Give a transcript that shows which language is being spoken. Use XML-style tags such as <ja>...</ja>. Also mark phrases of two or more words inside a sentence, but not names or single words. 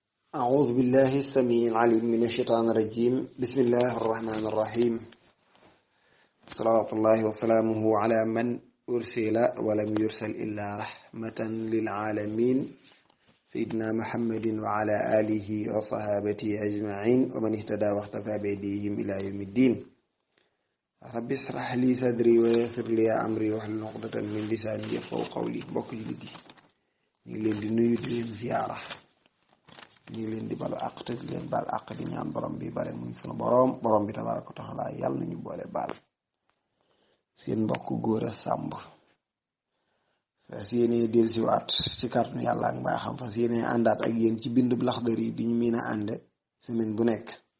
<ar>أعوذ بالله السميع العليم من الشيطان الرجيم بسم الله الرحمن الرحيم صلوات الله وسلامه على من أرسل ولم يرسل إلا رحمة للعالمين سيدنا محمد وعلى آله وصحابته أجمعين ومن اهتدى واختفى بهديهم إلى يوم الدين رب اشرح لي صدري ويسر لي أمري واحلل عقدة من لساني يفقهوا قولي mbokk</ar> <wo>jullit yi ñu ngi leen di nuyu di leen ziyaara ñu ngi leen di balu àq te di leen baal àq di ñaan borom bi bare muy sunu borom bi</wo> <ar>تبارك وتعالى</ar> <wo>yàlla nañu boole baal seen mbokk góor a sàmb fas yéene dellusiwaat ci kàttanu yàlla ak mbaaxam fas yéene àndaat ak yéen ci bindu Laxdari bi ñu mën a ànd semaine bu nekk</wo>